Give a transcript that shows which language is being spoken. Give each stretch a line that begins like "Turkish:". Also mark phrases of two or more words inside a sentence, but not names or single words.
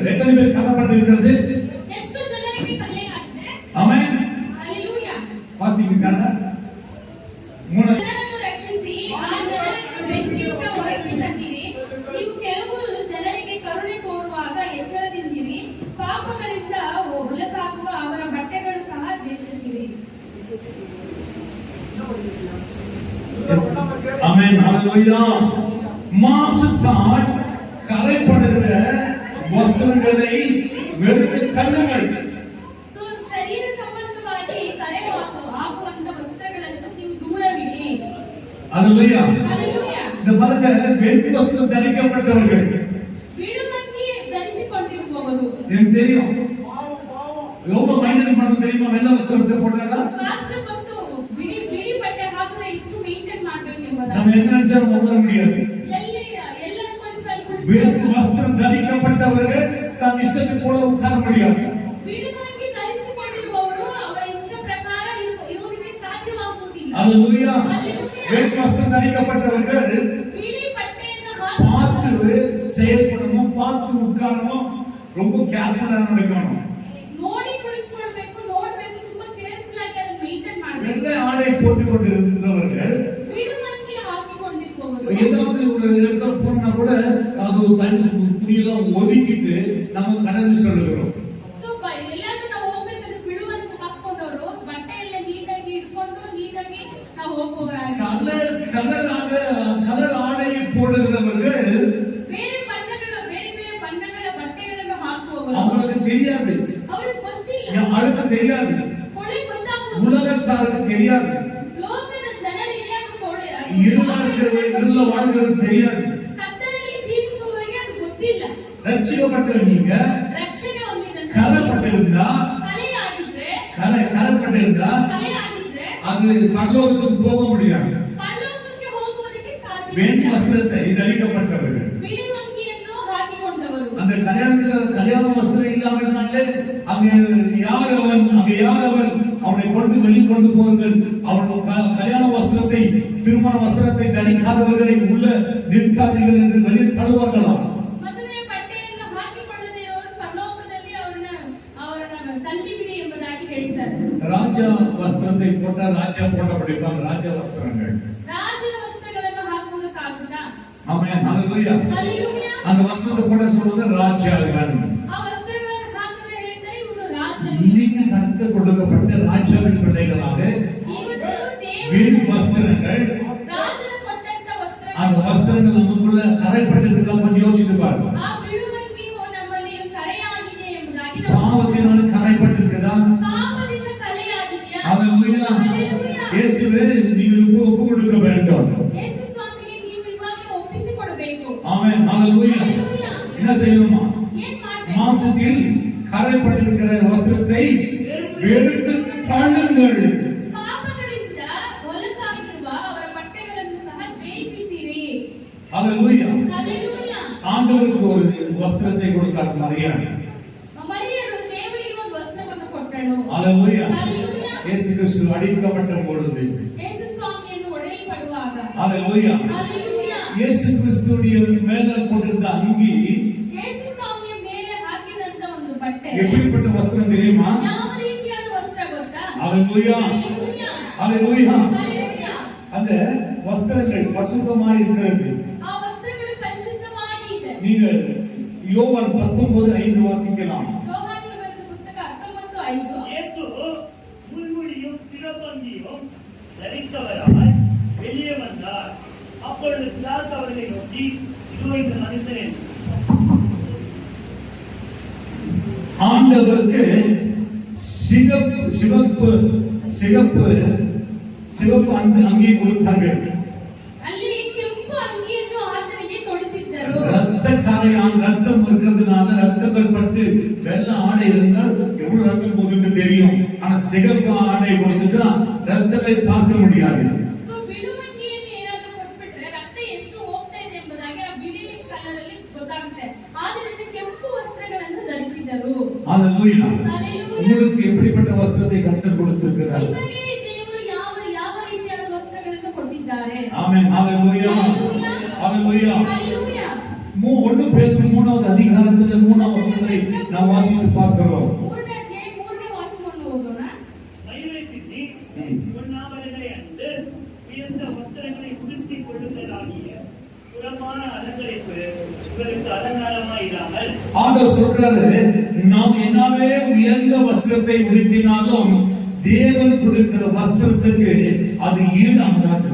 Tamil: எத்தனை பேர் கரைப்பட்டிருக்கிறது?
Kannada: ಎಷ್ಟು ಜನರಿಗೆ ಕಲೆ ಆಗಿದೆ?
Tamil: ஆமென்.
Kannada: ಹalleluya.
Tamil: வாசிக்கிறீங்களா? மூணு
Kannada: ಜನರನ್ನು ರಕ್ಷಿಸಿ ಆ ಜನರನ್ನು ಬೆಂಕಿಯಿಂದ ಹೊರಗೆ ತಂದಿರಿ. ನೀವು ಕೆಲವು ಜನರಿಗೆ ಕರುಣೆ ತೋರುವಾಗ ಎಚ್ಚರದಿಂದಿರಿ. ಪಾಪಗಳಿಂದ ಹೊಲಸಾಗುವ ಅವರ ಬಟ್ಟೆಗಳು ಸಹ ದ್ವೇಷಿಸಿರಿ.
Tamil: ஆமென். ஹalleluya. மாம்சத்தால் கரைப்படுகிற வஸ்திரங்களை வெளுத்து தள்ளுங்கள்.
Kannada: ಶರೀರ ಸಂಬಂಧವಾಗಿ ಕರೆ ಹಾಕುವಂತ ವಸ್ತ್ರಗಳನ್ನು ನೀವು ದೂರವಿಡಿ.
Tamil: ஹalleluya.
Kannada: ಹalleluya.
Tamil: இந்த பாருங்க, வெண் வஸ்திரம் தரிக்கப்பட்டவர்கள்
Kannada: ಬಿಳುವಂಗಿ ಧರಿಸಿಕೊಂಡಿರುವವರು.
Tamil: எனக்கு தெரியும் எவ்வளவு மைண்டல் பண்ண தெரியுமா? வெள்ளை வஸ்திரத்தை போடுறதா
Kannada: ಮಾಸ್ಟರ್ ಬಂತು ಬಿಳಿ ಬಿಳಿ ಬಟ್ಟೆ ಹಾಕಿದ್ರೆ ಇಷ್ಟು ಮೇಂಟೈನ್ ಮಾಡಬೇಕು ಎಂಬುದನ್ನು
Tamil: நம்ம என்ன நினைச்சாலும் உணர முடியாது.
Kannada: ಎಲ್ಲ ಅನ್ಕೊಂಡು
Tamil: வெண் வஸ்திரம் தரிக்கப்பட்டவர்கள் தன் இஷ்டத்துக்கு போல உட்கார முடியாது.
Kannada: ಬಿಳುವಂಗಿ ಧರಿಸಿಕೊಂಡಿರುವವರು ಅವರ ಇಷ್ಟ ಪ್ರಕಾರ ಇರುವುದಕ್ಕೆ ಸಾಧ್ಯವಾಗುವುದಿಲ್ಲ.
Tamil: ஹalleluya.
Kannada: Hallelujah.
Tamil: வெண் வஸ்திரம் தரிக்கப்பட்டவர்கள்
Kannada: ಬಿಳಿ ಬಟ್ಟೆಯನ್ನು
Tamil: பார்த்து
Kannada: ಹಾಕಿ
Tamil: செயல்படணும், பார்த்து உட்காரணும், ரொம்ப கேர்ஃபுல்லா நடக்கணும்.
Kannada: ನೋಡಿ ಕುಳಿತುಕೊಳ್ಳಬೇಕು, ನೋಡಬೇಕು, ತುಂಬಾ ಕೇರ್ಫುಲ್ ಆಗಿ ಅದನ್ನು ಮೇಂಟೈನ್ ಮಾಡಬೇಕು.
Tamil: வெள்ளை ஆடை போட்டுக் கொண்டிருந்தவர்கள்
Kannada: ಬಿಳುವಂಗಿ ಹಾಕಿಕೊಂಡಿರುವವರು
Tamil: ஏதாவது ஒரு இடத்துல போனா கூட அது தண்ணி துணியெல்லாம் ஒதுக்கிட்டு நம்ம கடந்து சொல்லுகிறோம்.
Kannada: ಸೊ ಎಲ್ಲಾದ್ರೂ ನಾವು ಹೋಗ್ಬೇಕಾದ್ರೆ ಬಿಳುವಂಗಿ ಹಾಕೊಂಡವರು ಬಟ್ಟೆ ಎಲ್ಲ ನೀಟಾಗಿ ಇಟ್ಕೊಂಡು ನೀಟಾಗಿ ನಾವು ಹೋಗುವವರಾಗಿ
Tamil: கலர் ஆடையை போடுகிறவர்கள்
Kannada: ಬೇರೆ ಬಣ್ಣಗಳ ಬಟ್ಟೆಗಳನ್ನು ಹಾಕುವವರು
Tamil: அவங்களுக்கு தெரியாது,
Kannada: ಅವ್ರಿಗೆ ಗೊತ್ತಿಲ್ಲ,
Tamil: அழுக்கு தெரியாது,
Kannada: ಕೊಳೆ ಗೊತ್ತಾಗುವುದು.
Tamil: உலகத்தாருக்கு தெரியாது,
Kannada: ಲೋಕದ ಜನರಿಗೆ ಅದು ಕೊಳೆ,
Tamil: இருள வாழ்கிறவர்களுக்கு தெரியாது.
Kannada: ಕತ್ತಲಲ್ಲಿ ಜೀವಿಸುವವರಿಗೆ ಅದು ಗೊತ್ತಿಲ್ಲ.
Tamil: ரட்சிக்கப்பட்ட நீங்க
Kannada: ರಕ್ಷಣೆ ಹೊಂದಿದಂತ
Tamil: கரைப்பட்டிருந்தா கரைப்பட்டிருந்தா அது பரலோகத்துக்கு போக முடியாது.
Kannada: ಪರಲೋಕಕ್ಕೆ ಹೋಗುವುದಕ್ಕೆ
Tamil: வெண்
Kannada: ಸಾಧ್ಯವಿಲ್ಲ.
Tamil: வஸ்திரத்தை தரிக்கப்பட்டவர்கள்
Kannada: ಬಿಳಿ ಅಂಗಿಯನ್ನು ಹಾಕಿಕೊಂಡವರು
Tamil: அந்த கல்யாண வஸ்திரம் இல்லாமலே அங்கே யார் அவன் அவனை கொண்டு வெளிக்கொண்டு போங்கள். அவன் கல்யாண வஸ்திரத்தை திருமண வஸ்திரத்தை தரிக்காதவர்களை உள்ள நிற்காதீர்கள் என்று வெளியே தள்ளுவார்களாம்.
Kannada: ಮದುವೆ ಬಟ್ಟೆಯನ್ನು ಹಾಕಿಕೊಳ್ಳದೆ ಇರುವವರು ಪರಲೋಕದಲ್ಲಿ ಅವರನ್ನ ತಳ್ಳಿಬಿಡಿ ಎಂಬುದಾಗಿ ಹೇಳಿದ್ದಾರೆ.
Tamil: ராஜா வஸ்திரத்தை போட்டால் ராஜா போட படிப்பாங்க. ராஜா வஸ்திரங்கள்
Kannada: ರಾಜನ ವಸ್ತ್ರಗಳನ್ನು ಹಾಕುವುದಕ್ಕಾಗುತ್ತಾ?
Tamil: ஆமென். ஹalleluya.
Kannada: ಹalleluya.
Tamil: அந்த வஸ்திரத்தை போட சொல்றது ராஜாக்கள்.
Kannada: ಆ ವಸ್ತ್ರಗಳನ್ನು ಹಾಕಿದ್ರೆ ಹೇಳ್ತಾರೆ ಇವರು ರಾಜರು.
Tamil: இன்னைக்கு கருத்து கொடுக்கப்பட்ட ராஜாவின் பிள்ளைகளாக
Kannada: ಇವತ್ತು
Tamil: வெண்
Kannada: ದೇವರು
Tamil: வஸ்திரங்கள்
Kannada: ರಾಜನ ಕೊಟ್ಟಂತ
Tamil: அந்த
Kannada: ವಸ್ತ್ರಗಳು
Tamil: வஸ்திரங்கள் நமக்குள்ள கரைப்பட்டிருக்கிறதா கொஞ்சம் யோசித்து பாருங்க.
Kannada: ಆ ಬಿಳುವಂಗಿಯು ನಮ್ಮಲ್ಲಿ ಕರೆಯಾಗಿದೆ ಎಂಬುದಾಗಿ ನಾವು
Tamil: பாவத்தினால கரைப்பட்டிருக்கிறதா?
Kannada: ಪಾಪದಿಂದ ಕಲೆಯಾಗಿದೆಯಾ?
Tamil: ஹalleluya.
Kannada: Hallelujah.
Tamil: இயேசுவே நீங்கள் ஒப்பு கொடுக்க வேண்டும்.
Kannada: ಯೇಸು ಸ್ವಾಮಿಗೆ ನೀವು ಇವಾಗ ಒಪ್ಪಿಸಿಕೊಡಬೇಕು.
Tamil: ஆமென். ஹalleluya.
Kannada: Hallelujah.
Tamil: என்ன செய்யணுமா?
Kannada: ಏನ್ ಮಾಡ್ಬೇಕು?
Tamil: மாம்சத்தில் கரைப்பட்டிருக்கிற வஸ்திரத்தை வெளுத்து தள்ளுங்கள்.
Kannada: ಪಾಪಗಳಿಂದ ಹೊಲಸಾಗಿರುವ ಅವರ ಬಟ್ಟೆಗಳನ್ನು ಸಹ ದ್ವೇಷಿಸಿರಿ.
Tamil: ஹalleluya.
Kannada: Hallelujah.
Tamil: ஆண்டவருக்கு ஒரு வஸ்திரத்தை கொடுத்தார் மரியாள்.
Kannada: ಮರಿಯಳು ದೇವರಿಗೆ ಒಂದು ವಸ್ತ್ರವನ್ನು ಕೊಟ್ಟಳು.
Tamil: ஹalleluya.
Kannada: Hallelujah.
Tamil: இயேசு கிறிஸ்து அடிக்கப்பட்ட பொழுது
Kannada: ಯೇಸು ಸ್ವಾಮಿಯನ್ನು ಹೊಡೆಯಲ್ಪಡುವಾಗ
Tamil: ஹalleluya.
Kannada: Hallelujah.
Tamil: இயேசு கிறிஸ்துவுடைய மேல போட்டிருந்த அங்கி
Kannada: ಯೇಸು ಸ್ವಾಮಿಯ ಮೇಲೆ ಹಾಕಿದಂತ ಒಂದು ಬಟ್ಟೆ
Tamil: எப்படிப்பட்ட வஸ்திரம் தெரியுமா?
Kannada: ಯಾವ ರೀತಿಯಾದ ವಸ್ತ್ರ ಗೊತ್ತಾ?
Tamil: ஹalleluya.
Kannada: Hallelujah.
Tamil: ஹalleluya.
Kannada: Hallelujah.
Tamil: அந்த வஸ்திரங்கள் பரிசுத்தமாய் இருக்கிறது.
Kannada: ಆ ವಸ್ತ್ರಗಳು ಪರಿಶುದ್ಧವಾಗಿ ಇದೆ.
Tamil: நீங்கள் யோவான் 19:5 வாசிக்கலாம்.
Kannada: ಯೋಹಾನನ ಬರೆದ ಪುಸ್ತಕ 19:5.
Tamil: இயேசு முள்முடியும் சிறப்பங்கியும் தரித்தவராய் வெளியே வந்தார். அப்பொழுது பிலாத்து அவர்களை நோக்கி, இதோ இந்த மனுஷன். ஆண்டவருக்கு சிவப்பு அங்கி கொடுத்தார்கள்.
Kannada: ಅಲ್ಲಿ ಕೆಂಪು ಅಂಗಿಯನ್ನು ಆತನಿಗೆ ತೊಡಿಸಿದ್ದರು.
Tamil: ரத்தம் இருக்கிறதுனால ரத்தங்கள் பட்டு வெள்ளை ஆடை இருந்தால் எவ்வளவு ரத்தம் போகுதுன்னு தெரியும். ஆனா சிகப்பு ஆடை கொடுத்துட்டா ரத்தத்தை பார்க்க முடியாது.
Kannada: ಸೊ ಬಿಳುವಂಗಿಯನ್ನು ಏನಾದರೂ ಕೊಟ್ಬಿಟ್ರೆ ರಕ್ತ ಎಷ್ಟು ಹೋಗ್ತಾ ಇದೆ ಎಂಬುದಾಗಿ ಆ ಬಿಳಿ ಕಲರ್ ಅಲ್ಲಿ ಗೊತ್ತಾಗುತ್ತೆ. ಆದ್ದರಿಂದ ಕೆಂಪು ವಸ್ತ್ರಗಳನ್ನು ಧರಿಸಿದರು.
Tamil: ஹalleluya.
Kannada: Hallelujah.
Tamil: உங்களுக்கு எப்படிப்பட்ட வஸ்திரத்தை கர்த்தர் கொடுத்திருக்கிறார்?
Kannada: ನಿಮಗೆ ದೇವರು ಯಾವ ರೀತಿಯಾದ ವಸ್ತ್ರಗಳನ್ನು
Tamil: ஹalleluya ஹalleluya ஹalleluya. 1 பேதுரு 3வது அதிகாரத்துல 3வது வசனத்தை நாம் வாசித்து பார்க்கிறோம்.
Kannada: ಮೂರನೇ ಅಧ್ಯಾಯ 3ನೇ ವಾಕ್ಯವನ್ನು ಓದೋಣ.
Tamil: மயிரை பின்னி பொன்னாபரணங்களை அணிந்து உயர்ந்த வஸ்திரங்களை உடுத்திக் கொள்ளுதலாகிய புறமான அலங்கரிப்பு உங்களுக்கு அலங்காரமாய் இராமல். ஆண்டவர் சொல்றாரு, நாம் என்னாவே உயர்ந்த வஸ்திரத்தை உடுத்தினாலும் தேவன் கொடுக்கிற வஸ்திரத்துக்கு அது ஈடாகாது.